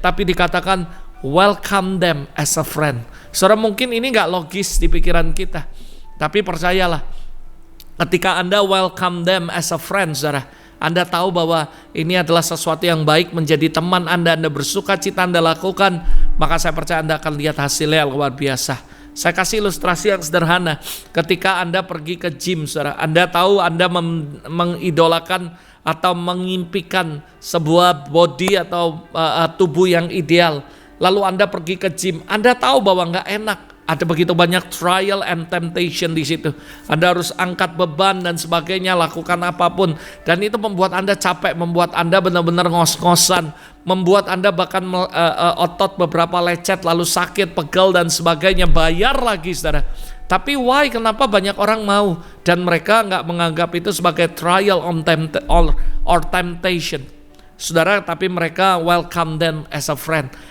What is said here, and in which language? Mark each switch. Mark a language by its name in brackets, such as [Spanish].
[Indonesian] Tapi dikatakan [English] welcome them as a friend. [Indonesian] Saudara, mungkin ini gak logis di pikiran kita, tapi percayalah, ketika Anda [English] welcome them as a friend, [Indonesian] saudara, Anda tahu bahwa ini adalah sesuatu yang baik, menjadi teman Anda bersuka cita Anda lakukan, maka saya percaya Anda akan lihat hasilnya yang luar biasa. Saya kasih ilustrasi yang sederhana. Ketika Anda pergi ke gym, saudara, Anda tahu Anda mengidolakan atau mengimpikan sebuah body atau tubuh yang ideal. Lalu Anda pergi ke gym, Anda tahu bahwa nggak enak. Ada begitu banyak [English] trial and temptation [Indonesian] di situ. Anda harus angkat beban dan sebagainya, lakukan apapun. Dan itu membuat Anda capek, membuat Anda benar-benar ngos-ngosan, membuat Anda bahkan otot beberapa lecet, lalu sakit, pegel dan sebagainya. Bayar lagi, saudara. Tapi [English] why? [Indonesian] Kenapa banyak orang mau? Dan mereka nggak menganggap itu sebagai [English] trial or temptation. [Indonesian] Saudara, tapi mereka [English] welcome them as a friend.